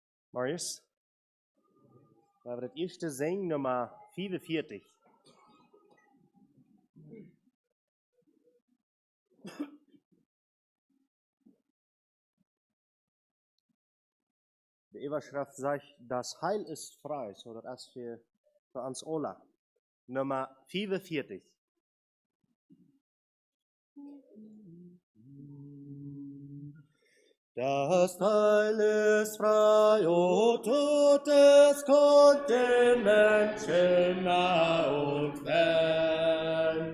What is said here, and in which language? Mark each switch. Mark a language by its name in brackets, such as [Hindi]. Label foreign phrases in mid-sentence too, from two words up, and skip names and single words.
[Dutch] Marius, we hebben het eerste zing, nummer 44. [German] De Überschrift sagt, das Heil ist frei, so das ist für uns alle. Nummer 44. Das Heil ist frei, o tut es kund den Menschen nah und fern.